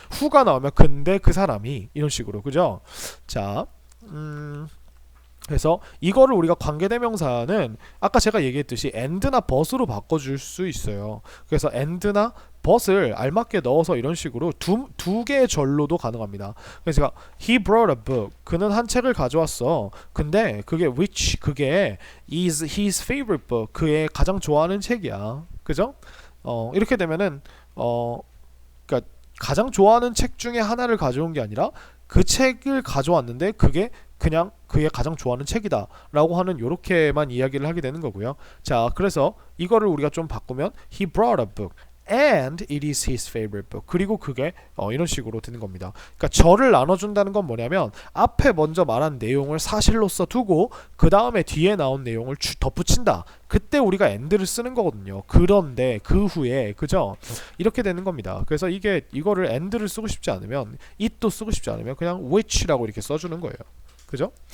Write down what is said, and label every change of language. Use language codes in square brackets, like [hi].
[ko] who가 나오면 근데 그 사람이 이런 식으로. 그죠? 자, 그래서 이거를 우리가 관계대명사는 아까 제가 얘기했듯이 and나 but으로 바꿔줄 수 있어요. 그래서 and나 but을 알맞게 넣어서 이런 식으로 두 개의 절로도 가능합니다. 그래서 제가 [en] he brought a book. [ko] 그는 한 책을 가져왔어. 근데 그게 [en] which 그게 is his favorite book. [ko] 그의 가장 좋아하는 책이야. 그죠? 이렇게 되면은 그러니까 가장 좋아하는 책 중에 하나를 가져온 게 아니라 그 책을 가져왔는데 그게 그냥 그의 가장 좋아하는 책이다 라고 하는 요렇게만 이야기를 하게 되는 거고요. 자, 그래서 이거를 우리가 좀 바꾸면 [en] he brought a book and it is his favorite book. [ko] 그리고 그게 이런 식으로 되는 겁니다. 그러니까 절을 나눠준다는 건 뭐냐면 앞에 먼저 말한 내용을 사실로서 두고 그 다음에 뒤에 나온 내용을 덧붙인다. 그때 우리가 and를 쓰는 거거든요. 그런데 그 후에 그죠? 이렇게 되는 겁니다. 그래서 이거를 and를 쓰고 싶지 않으면 it도 쓰고 싶지 않으면 그냥 which라고 이렇게 써주는 거예요. 그죠?